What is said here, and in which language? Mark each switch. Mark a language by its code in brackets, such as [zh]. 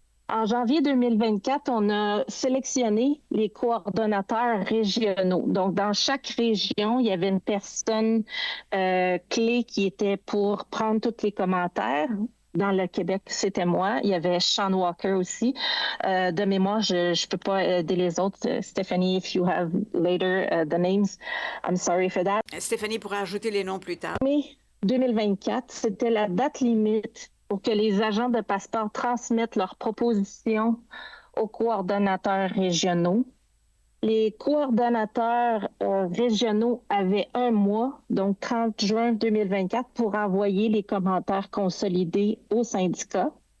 [fr] En janvier 2024, on a sélectionné les coordonnateurs régionaux. Donc, dans chaque région, il y avait une personne clé qui était pour prendre tous les commentaires. Dans le Québec, c'était moi. Il y avait Sean Walker aussi. De mémoire, je ne peux pas aider les autres. [en] Stephanie, if you have later the names, I'm sorry for that. [fr] Stéphanie pourra ajouter les noms plus tard. Mai 2024, c'était la date limite pour que les agents de passeport transmettent leurs propositions aux coordonnateurs régionaux. Les coordonnateurs régionaux avaient un mois, donc 30 juin 2024, pour envoyer les commentaires consolidés au syndicat.